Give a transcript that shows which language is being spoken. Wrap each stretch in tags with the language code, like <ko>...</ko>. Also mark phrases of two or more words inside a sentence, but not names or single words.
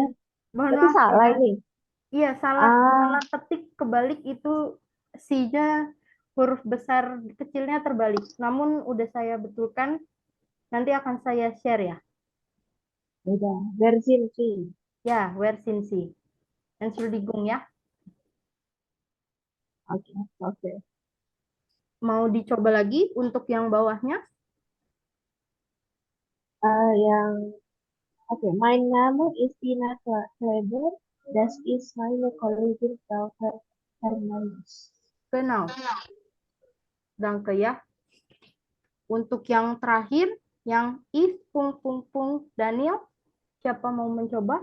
<id>Mohon Berarti maaf, salah ya. ini. Iya, salah ketik kebalik itu si-nya huruf besar kecilnya terbalik. Namun udah saya betulkan, nanti akan saya share, ya. Udah, versi sih. Ya,</id> <de>where sind Sie? Entschuldigung,</de> <id>ya. Oke. Mau dicoba lagi untuk yang bawahnya?</id> <de>Mein Name ist Tina Kleber. Das ist meine Kollegin Frau Fernandes. Genau. Danke,</de> <id>ya. Untuk yang terakhir, yang if Daniel, siapa mau mencoba?</id>